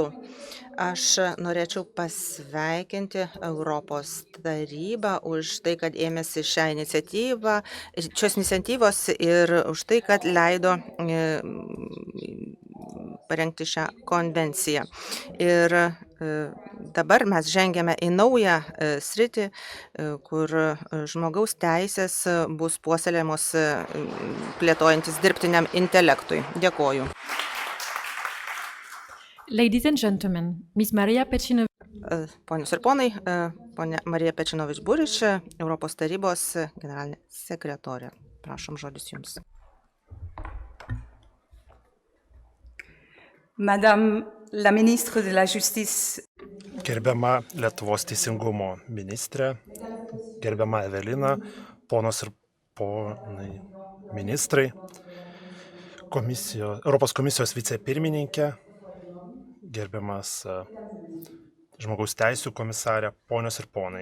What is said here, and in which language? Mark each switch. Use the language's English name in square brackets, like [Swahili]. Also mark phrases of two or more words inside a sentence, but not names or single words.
[Lithuanian] Aš norėčiau pasveikinti Europos tarybą už tai, kad ėmėsi šios iniciatyvos ir už tai, kad leido parengti šią konvenciją. Ir dabar mes žengiame į naują sritį, kur žmogaus teisės bus puoselėjamos plėtojantis dirbtiniam intelektui. Dėkoju. [English] Ladies and gentlemen, Ms. Marija Pečinovič. [Lithuanian] Ponios ir ponai, ponia Marija Pečinovič Burič, Europos tarybos generalinė sekretorė. Prašom, žodis Jums. [French] Madame la ministre de la Justice. [Lithuanian] Gerbiama Lietuvos teisingumo ministrė, gerbiama Evelina, ponos ir ponai ministrai, Europos komisijos vicepirmininkė, gerbiamas žmogaus teisų komisarė, ponios ir ponai.